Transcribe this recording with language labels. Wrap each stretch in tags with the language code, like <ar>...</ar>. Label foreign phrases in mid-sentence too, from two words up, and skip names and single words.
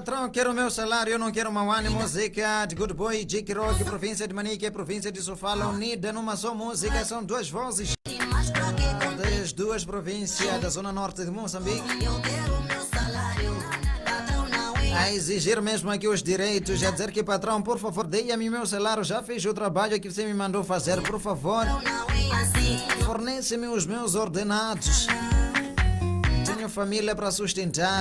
<pt>quero o meu salário, eu não quero Mauane, música de Good Boy, Jake Rock, província de Manique, província de Sofala, unida numa só música, são duas vozes das duas províncias da zona norte de Moçambique. A exigir mesmo aqui os direitos, a dizer que patrão, por favor, dê-me meu salário, já fiz o trabalho que você me mandou fazer, por favor, fornece-me os meus ordenados, tenho família para sustentar.</pt>